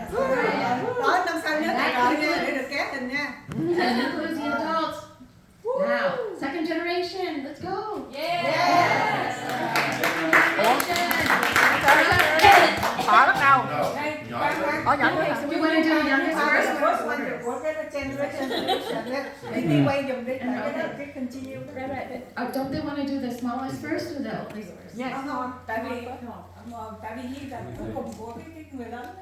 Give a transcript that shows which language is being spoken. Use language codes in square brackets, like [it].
[vi] Đó, năm sau nhớ lại rồi nha, để được ké hình nha. [en] And includes the adults. Now, second generation, let's go. Yes. [vi] Họ bắt đầu. Họ nhỏ nữa hả? [en] We want to do the youngest first. First one [vi] của cái generation đi quay dùm đi, cái continue. [en] Don't they want to do the smallest first or the oldest first? Yes. [vi] Không, tại vì như là cuối cùng của cái người lớn.